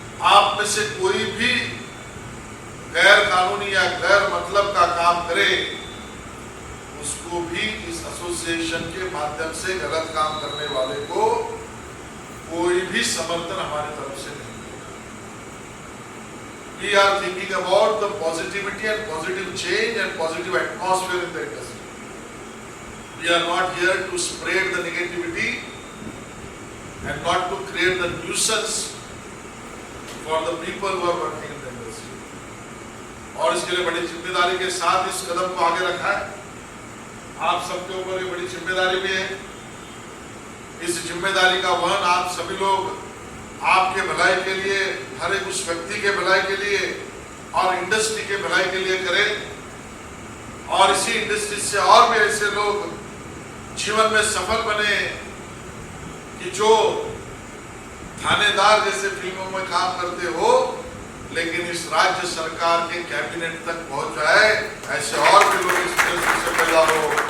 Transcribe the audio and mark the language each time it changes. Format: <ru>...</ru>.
<hi>आप में से कोई भी गैर कानूनी या गैर मतलब का काम करे, उसको भी इस एसोसिएशन के माध्यम से गलत काम करने वाले को कोई भी समर्थन हमारी तरफ से नहीं मिलेगा।</hi> <en>We are thinking about the positivity and positive change and positive atmosphere in the industry. We are not here to spread the negativity and not to create the nuisance for the people who are working in the industry.</en> <hi>और इसके लिए बड़ी जिम्मेदारी के साथ इस कदम को आगे रखा है। आप सबके ऊपर ये बड़ी जिम्मेदारी भी है। इस जिम्मेदारी का वहन आप सभी लोग आपके भलाई के लिए, हर एक उस व्यक्ति के भलाई के लिए और इंडस्ट्री के भलाई के लिए करें, और इसी इंडस्ट्री से और भी ऐसे लोग जीवन में सफल बने कि जो थानेदार जैसे फिल्मों में काम करते हो, लेकिन इस राज्य सरकार के कैबिनेट तक पहुंच जाए, ऐसे और भी लोग इस इंडस्ट्री से पैदा हो।</hi>